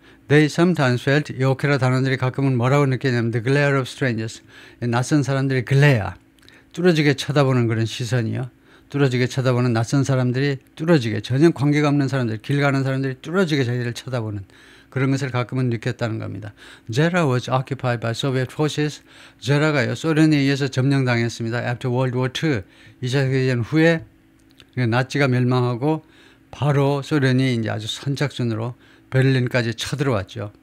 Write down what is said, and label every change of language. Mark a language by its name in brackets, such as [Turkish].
[English] They sometimes felt, [Korean] 이 오케라 단원들이 가끔은 뭐라고 느끼냐면 [English] the glare of strangers, [Korean] 낯선 사람들이 글레아, 뚫어지게 쳐다보는 그런 시선이요. 뚫어지게 쳐다보는 낯선 사람들이 뚫어지게, 전혀 관계가 없는 사람들, 길 가는 사람들이 뚫어지게 자기를 쳐다보는 그런 것을 가끔은 느꼈다는 겁니다. [English] Zera was occupied by Soviet forces. [Korean] 제라가요 소련에 의해서 점령당했습니다. [English] After World War II, [Korean] 2차 세계대전 후에 나치가 멸망하고 바로 소련이 이제 아주 선착순으로 베를린까지 쳐들어왔죠.